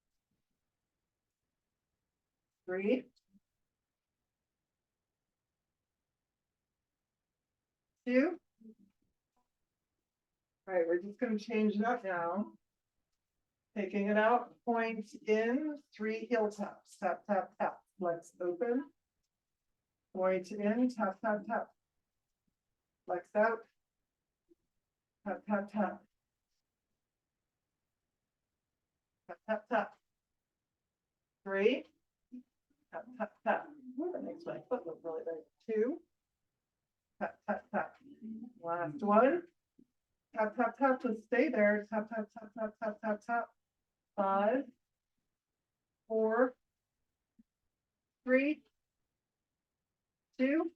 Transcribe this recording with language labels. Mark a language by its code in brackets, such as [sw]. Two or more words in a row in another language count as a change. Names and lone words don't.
[en] 3, 2. All right, we're just going to change it up now. Taking it out, point in, 3 heel taps, tap, tap, tap. Flex open. Point in, tap, tap, tap. Flex out. Tap, tap, tap. Tap, tap, tap. 3. Tap, tap, tap. Ooh, that makes my foot look really big. 2. Tap, tap, tap. Last one. Tap, tap, tap. Let's stay there. Tap, tap, tap, tap, tap, tap, tap. 5, 4, 3, 2.